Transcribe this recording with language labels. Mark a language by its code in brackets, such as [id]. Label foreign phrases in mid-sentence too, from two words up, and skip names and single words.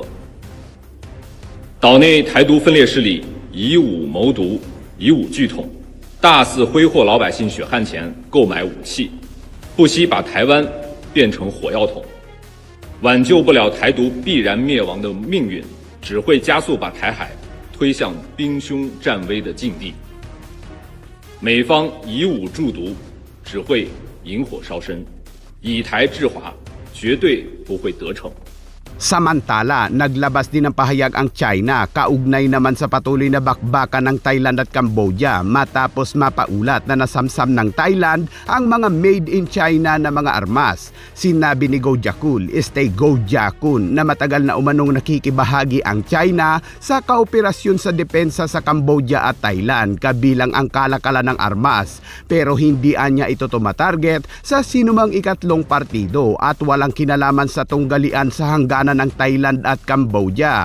[zh] 岛内台独分裂势力以武谋独，以武拒统，大肆挥霍老百姓血汗钱购买武器，不惜把台湾变成火药桶，挽救不了台独必然灭亡的命运，只会加速把台海推向兵凶战危的境地。美方以武助独，只会引火烧身，以台制华，绝对不会得逞。 [tl] Samantala, naglabas din ng pahayag ang China kaugnay naman sa patuloy na bakbakan ng Thailand at Cambodia matapos mapaulat na nasamsam ng Thailand ang mga [en] made in China [tl] na mga armas. Sinabi ni Goh Jakul, Goh Jakun na matagal na umanong nakikibahagi ang China sa kaoperasyon sa depensa sa Cambodia at Thailand kabilang ang kalakalan ng armas. Pero hindi anya ito tumatarget sa sinumang ikatlong partido at walang kinalaman sa tunggalian sa hangganan ng Thailand at Cambodia.